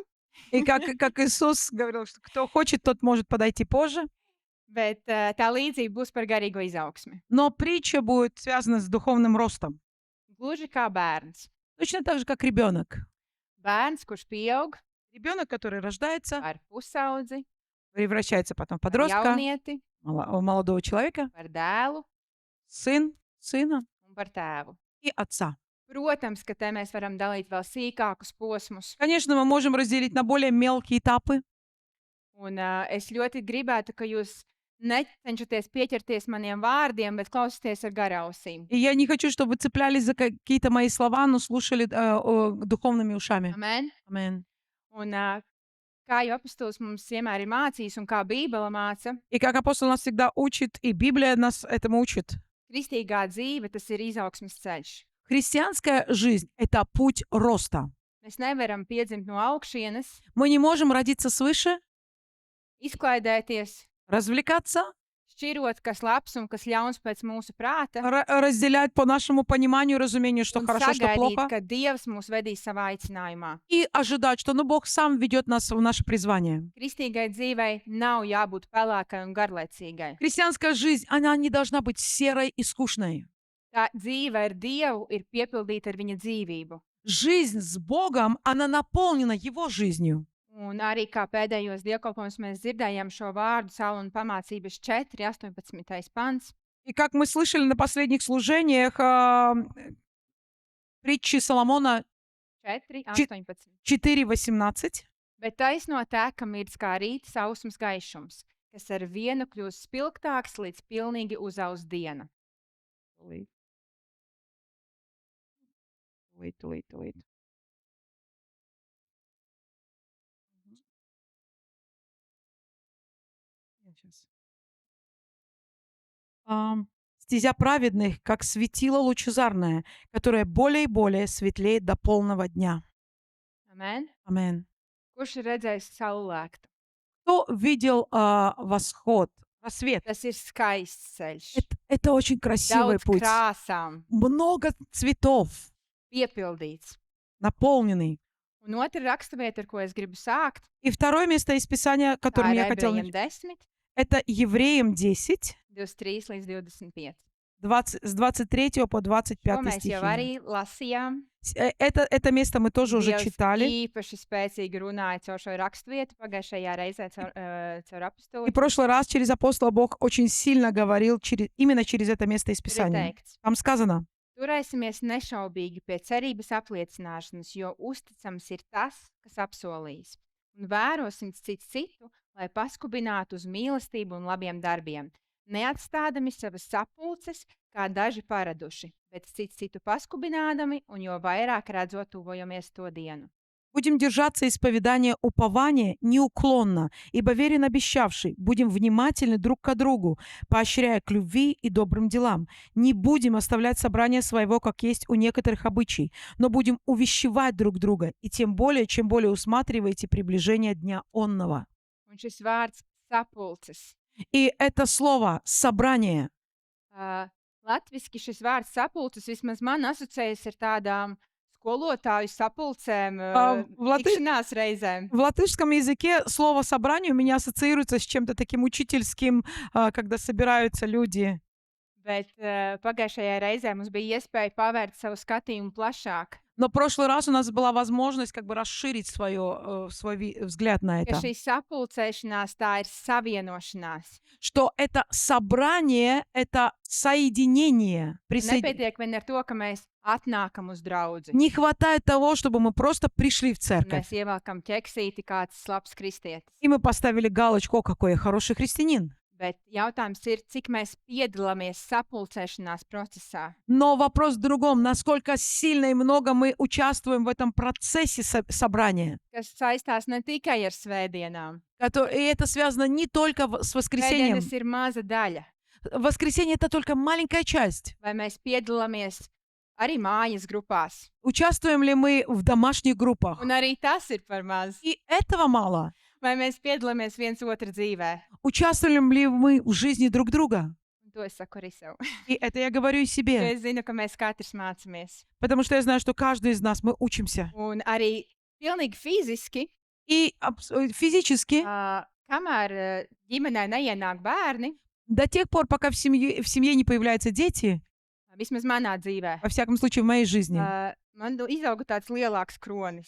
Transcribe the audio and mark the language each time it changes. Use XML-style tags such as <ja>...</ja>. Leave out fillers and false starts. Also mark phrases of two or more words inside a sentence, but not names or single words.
<ru>И как Иисус говорил, что кто хочет, тот может подойти позже.</ru> <lv>Bet tā līdzība būs par garīgo izaugsmi.</lv> <ru>Но притча будет связана с духовным ростом.</ru> <lv>Gluži kā bērns.</lv> <ru>Точно так же, как ребенок.</ru> <lv>Bērns, kurš pieaug</lv> <ru>Ребенок, который рождается,</ru> <lv>par pusaudzi,</lv> <ru>превращается потом в</ru> <lv>par</lv> <ru>подростка,</ru> <lv>jaunieti,</lv> <ru>молодого человека,</ru> <lv>par dēlu</lv> <ru>сына</ru> <lv>un par tēvu.</lv> <ru>и отца.</ru> <lv>Protams, ka te mēs varam dalīt vēl sīkākus posmus.</lv> <ru>Конечно, мы можем разделить на более мелкие этапы.</ru> <lv>Un es ļoti gribētu, ka jūs necenšaties pieķerties maniem vārdiem, bet klausieties ar garausīm.</lv> <ru>И я не хочу, чтобы вы цеплялись за какие-то мои слова, но слушали духовными ушами. Amen. Amen.</ru> <lv>Un kā jau apostols mums vienmēr ir mācījis un kā Bībele māca,</lv> <ru>И как апостол нас всегда учит, и Библия нас этому учит.</ru> <lv>kristīgā dzīve tas ir izaugsmes ceļš.</lv> <ru>Христианская жизнь — это путь роста.</ru> <lv>Mēs nevaram piedzimt no augšienes,</lv> <ru>Мы не можем родиться свыше,</ru> <lv>izklaidēties,</lv> <ru>развлекаться,</ru> <lv>šķirot, kas labs un kas ļauns pēc mūsu prāta,</lv> <ru>разделять по нашему пониманию и разумению, что</ru> <lv>un</lv> <ru>хорошо, что</ru> <lv>sagaidīt,</lv> <ru>плохо,</ru> <lv>ka Dievs mūs vedīs savā aicinājumā.</lv> <ru>и ожидать, что Бог сам ведет нас в наше призвание.</ru> <lv>Kristīgai dzīvei nav jābūt pelēkai un garlaicīgai.</lv> <ru>Христианская жизнь, она не должна быть серой и скучной.</ru> <lv>Tā dzīve ar Dievu ir piepildīta ar viņa dzīvību.</lv> <ru>Жизнь с Богом, она наполнена Его жизнью.</ru> <lv>Un arī kā pēdējos dievkalpojumus mēs dzirdējām šo vārdu Salona pamācības 4, 18. pants.</lv> <ru>И как мы слышали на последних служениях, притчи Соломона 4, 18. 4:18.</ru> <lv>Bet taisno teka mirdz kā rīta sausums gaišums, kas ar vienu kļūst spilgtāks līdz pilnīgi uzaus diena. Wait.</lv> <ru>Стезя праведных, как светило лучезарное, которое более и более светлеет до полного дня. Amen. Amen.</ru> <lv>Kurš ir redzējis saulēktu?</lv> <ru>Кто видел восход, рассвет?</ru> <lv>Tas ir skaists ceļš.</lv> <ru>Это очень красивый</ru> <lv>Daudz</lv> <ru>путь.</ru> <lv>krāsām,</lv> <ru>Много цветов,</ru> <lv>piepildīts.</lv> <ru>наполненный.</ru> <lv>Un otra raksturvieta, ar ko es gribu sākt,</lv> <ru>И второе место из Писания,</ru> <lv>tā</lv> <ru>которым</ru> <lv>ir</lv> <ru>я хотела</ru> <lv>Ebrejiem 10,</lv> <ru>это Евреям 10,</ru> <lv>23 līdz 25.</lv> <ru>20, с 23 по</ru> <lv>To 25 mēs</lv> <ru>стихи.</ru> <lv>jau arī lasījām.</lv> <ru>Это место мы тоже уже</ru> <lv>Dievs</lv> <ru>читали.</ru> <lv>īpaši spēcīgi runāja caur šo raksturvietu pagājušajā reizē caur</lv> <ru>И</ru> <lv>apstuli.</lv> <ru>в прошлый раз через апостола Бог очень сильно говорил именно через это место из</ru> <lv>Tur ir</lv> <ru>Писания.</ru> <lv>teikts,</lv> <ru>Там сказано:</ru> <lv>turēsimies nešaubīgi pie cerības apliecināšanas, jo uzticams ir tas, kas apsolījis. Un vērosim cits citu, lai paskubinātu uz mīlestību un labiem darbiem, neatstādami savas sapulces, kā daži paraduši, bet cits citu paskubinādami, un jo vairāk redzot tuvojamies to dienu.</lv> <ru>Будем держаться исповедания упования неуклонно, ибо верен обещавший. Будем внимательны друг к другу, поощряя к любви и добрым делам. Не будем оставлять собрание своего, как есть у некоторых обычай, но будем увещевать друг друга, и тем более, чем более усматриваете приближение дня онного.</ru> <lv>Un šis vārds sapulces.</lv> <ru>И это слово «собрание».</ru> <lv>Latviski šis vārds sapulces vismaz man asociējas ar tādām skolotāju sapulcēm, tikšanās reizēm.</lv> <ru>В латышском языке слово «собрание» у меня ассоциируется с чем-то таким учительским, когда собираются люди.</ru> <lv>Bet pagājušajā reizē mums bija iespēja pavērt savu skatījumu plašāk.</lv> <ru>Но в прошлый раз у нас была возможность как бы расширить свой взгляд на</ru> <lv>ka</lv> <ru>это.</ru> <lv>šī sapulcēšanās tā ir savienošanās.</lv> <ru>Что это собрание, это соединение.</ru> <lv>Un nepietiek vien ar to, ka mēs atnākam uz draudzi.</lv> <ru>Не хватает того, чтобы мы просто пришли в</ru> <lv>Un</lv> <ru>церковь.</ru> <lv>mēs ievelkam ķeksīti, kāds labs kristietis.</lv> <ru>И мы поставили галочку, о, какой я хороший христианин.</ru> <lv>Bet jautājums ir, cik mēs piedalāmies sapulcēšanās procesā.</lv> <ru>Но вопрос в другом, насколько сильно и много мы участвуем в этом процессе собрания.</ru> <lv>Kas saistās ne tikai ar svētdienām.</lv> <ru>И это связано не только с воскресением.</ru> <lv>Svētdienas ir maza daļa.</lv> <ru>Воскресенье — это только маленькая часть.</ru> <lv>Vai mēs piedalāmies arī mājas grupās?</lv> <ru>Участвуем ли мы в домашних группах?</ru> <lv>Un arī tas ir par maz.</lv> <ru>И этого мало.</ru> <lv>Vai mēs piedalāmies viens otra dzīvē?</lv> <ru>Участвуем ли мы в жизни друг друга?</ru> <lv>Un to es saku arī sev.</lv> <ru>И это я говорю и</ru> <lv>Jo</lv> <ru>себе.</ru> <lv>es zinu, ka mēs katrs mācāmies.</lv> <ru>Потому что я знаю, что каждый из нас, мы учимся.</ru> <lv>Un arī pilnīgi fiziski,</lv> <ru>И физически,</ru> <lv>kamēr ģimenē neienāk bērni,</lv> <ru>до тех пор, пока в семье не появляются дети,</ru> <lv>vismaz manā dzīvē,</lv> <ru>во всяком случае в моей жизни,</ru> <lv>man izauga tāds lielāks kronis.</lv>